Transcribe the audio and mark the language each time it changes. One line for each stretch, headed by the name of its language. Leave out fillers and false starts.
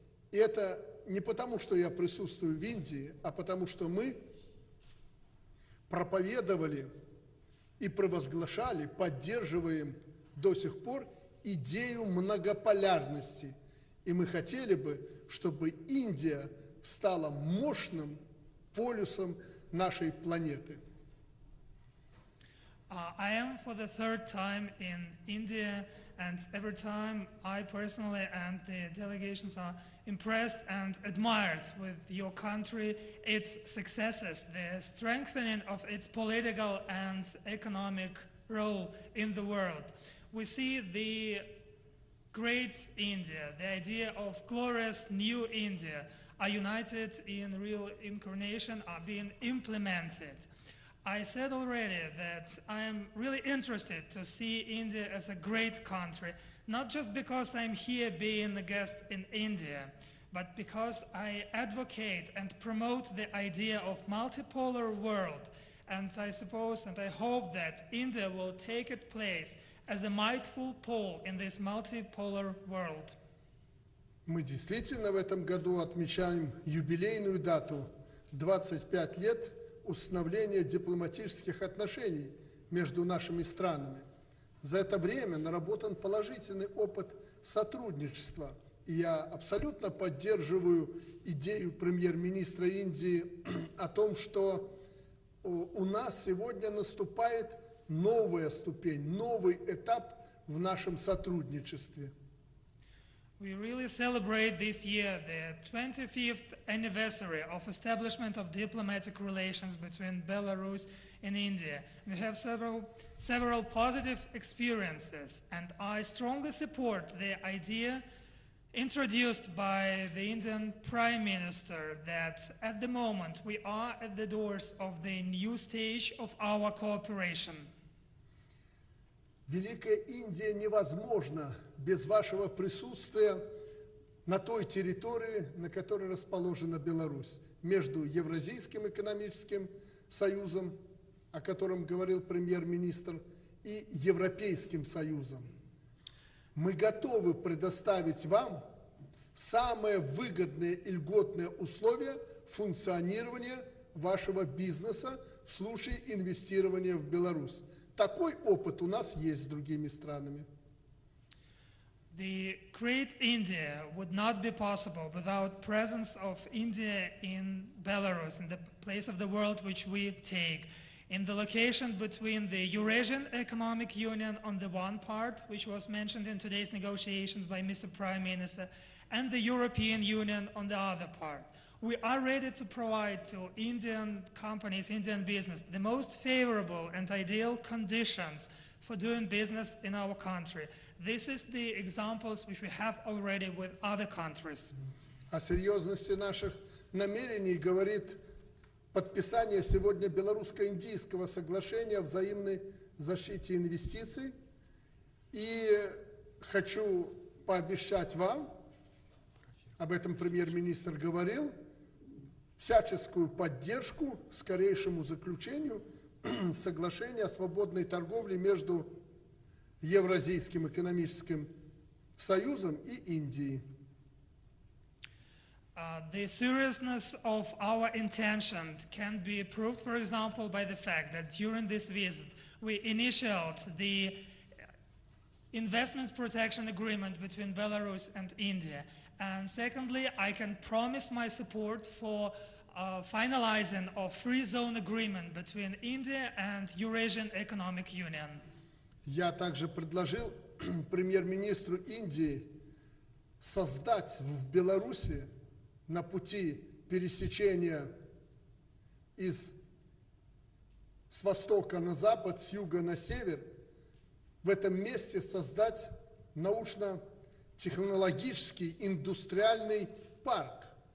Russian: И это не потому, что я присутствую в Индии, а потому, что мы проповедовали и провозглашали, поддерживаем до сих пор идею многополярности. И мы хотели бы, чтобы Индия стала мощным полюсом нашей планеты.
English: I am for the third time in India, and every time I personally and the delegations are impressed and admired with your country, its successes, the strengthening of its political and economic role in the world. We see the great India, the idea of glorious new India, are united in real incarnation, are being implemented. I said already that I am really interested to see India as a great country, not just because I'm here being a guest in India, but because I advocate and promote the idea of multipolar world. And I suppose and I hope that India will take its place as a mindful pole in this multipolar world.
Russian: Мы действительно в этом году отмечаем юбилейную дату 25 лет установления дипломатических отношений между нашими странами. За это время наработан положительный опыт сотрудничества И я абсолютно поддерживаю идею премьер-министра Индии о том, что у нас сегодня наступает новая ступень, новый этап в нашем сотрудничестве.
English: We really celebrate this year the 25th anniversary of establishment of diplomatic relations between Belarus and India. We have several positive experiences, and I strongly support the idea introduced by the Indian Prime Minister that at the moment we are at the doors of the new stage of our cooperation.
Russian: Великая Индия невозможна без вашего присутствия на той территории, на которой расположена Беларусь, между Евразийским экономическим союзом, о котором говорил премьер-министр, и Европейским союзом. Мы готовы предоставить вам самые выгодные и льготные условия функционирования вашего бизнеса в случае инвестирования в Беларусь. Такой опыт у нас есть с другими странами.
English: The great India would not be possible without presence of India in Belarus, in the place of the world which we take, in the location between the Eurasian Economic Union on the one part, which was mentioned in today's negotiations by Mr. Prime Minister, and the European Union on the other part. We are ready to provide to Indian companies, Indian business, the most favorable and ideal conditions for doing business in our country. This is the examples which we have already with other countries.
Russian: О серьезности наших намерений говорит подписание сегодня белорусско-индийского соглашения о взаимной защите инвестиций. И хочу пообещать вам, об этом премьер-министр говорил, всяческую поддержку скорейшему заключению соглашения о свободной торговле между Евразийским экономическим союзом и Индией.
English: The seriousness of our intention can be proved, for example, by the fact that during this visit we initiated the investment protection agreement between Belarus and India. And secondly, I can promise my support for finalizing a free zone agreement between India and Eurasian Economic Union.
Russian: Я также предложил премьер-министру Индии создать в Беларуси на пути пересечения с востока на запад, с юга на север, в этом месте создать научно-технологический индустриальный парк,